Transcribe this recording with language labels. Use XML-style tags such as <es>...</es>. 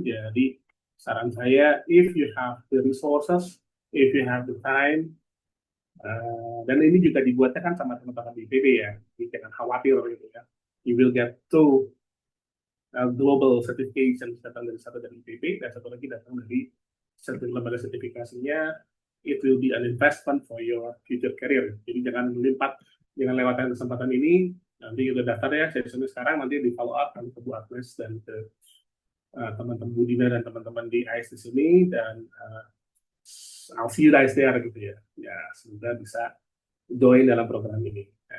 <id>Jadi, saran saya,</id> <en>if you have the resources, if you have the time,</en> <id>dan ini juga dibuatnya kan sama teman-teman di IPB ya, jadi jangan khawatir gitu ya.</id> <en>You will get two global certification,</en> <id>datang dari satu dari IPB dan satu lagi datang dari lembaga sertifikasinya.</id> <en>It will be an investment for your future career.</en> <id>Jadi jangan lewatkan kesempatan ini. Nanti udah daftar ya, sesinya sekarang, nanti di follow up ke Bu Agnes dan ke teman-teman Bu Dina dan teman-teman di AIS di sini, dan</id> <en>I'll see you guys there</en> <id>gitu ya. Ya, semoga bisa join dalam program ini.</id>